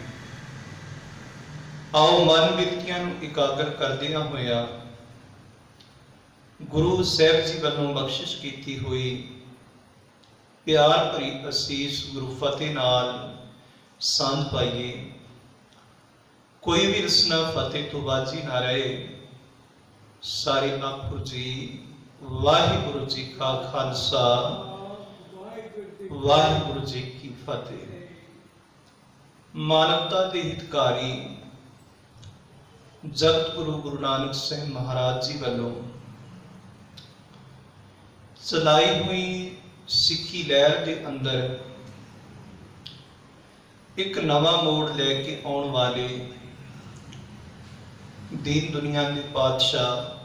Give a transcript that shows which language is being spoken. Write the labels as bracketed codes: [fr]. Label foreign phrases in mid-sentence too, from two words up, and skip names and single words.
[pa] ਆਓ ਮਨ ਬਿਰਤੀਆਂ ਨੂੰ ਇਕਾਗਰ ਕਰਦਿਆਂ ਹੋਇਆਂ ਗੁਰੂ ਸਾਹਿਬ ਜੀ ਵੱਲੋਂ ਬਖ਼ਸ਼ਿਸ਼ ਕੀਤੀ ਹੋਈ ਪਿਆਰ ਭਰੀ ਅਸੀਸ ਗੁਰ ਫ਼ਤਹਿ ਨਾਲ ਸਾਂਝ ਪਾਈਏ। ਕੋਈ ਵੀ ਰਸਨਾ ਫ਼ਤਹਿ ਤੋਂ ਬਾਂਝੀ ਨਾ ਰਹੇ। ਸਾਰੇ ਆਖੋ ਜੀ ਵਾਹਿਗੁਰੂ ਜੀ ਕਾ ਖ਼ਾਲਸਾ, ਵਾਹਿਗੁਰੂ ਜੀ ਕੀ ਫ਼ਤਹਿ। [hi] मानवता के हितकारी जगत गुरु गुरु नानक साहिब महाराज जी वालों चलाई हुई सिक्खी लहर के अंदर एक नवा मोड़ लेके आने वाले दीन दुनिया के पातशाह